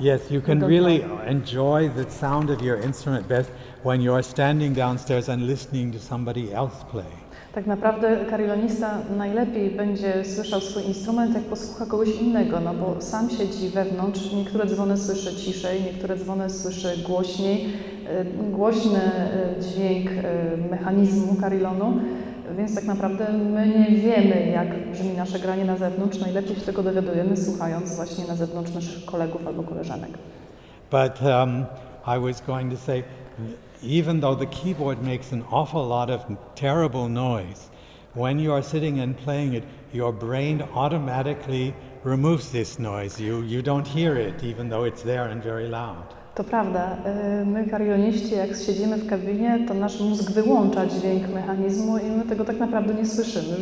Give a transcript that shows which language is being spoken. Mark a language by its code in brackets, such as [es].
[en] Yes, you can really enjoy the sound of your instrument best when you are standing downstairs and listening to somebody else play. [pl] Tak naprawdę carillonista najlepiej będzie słyszał swój instrument, jak posłucha kogoś innego, no bo sam siedzi wewnątrz, niektóre dzwony słyszy ciszej, niektóre dzwony słyszy głośniej, głośny dźwięk mechanizmu carillonu, więc tak naprawdę my nie wiemy, jak brzmi nasze granie na zewnątrz, najlepiej się tego dowiadujemy, słuchając właśnie na zewnątrz naszych kolegów albo koleżanek. [en] But I was going to say, even though the keyboard makes an awful lot of terrible noise, when you are sitting and playing it, your brain automatically removes this noise. You don't hear it, even though it's there and very loud. [pl] To prawda. My, carilloniści, jak siedzimy w kabinie, to nasz mózg wyłącza dźwięk mechanizmu i my tego tak naprawdę nie słyszymy.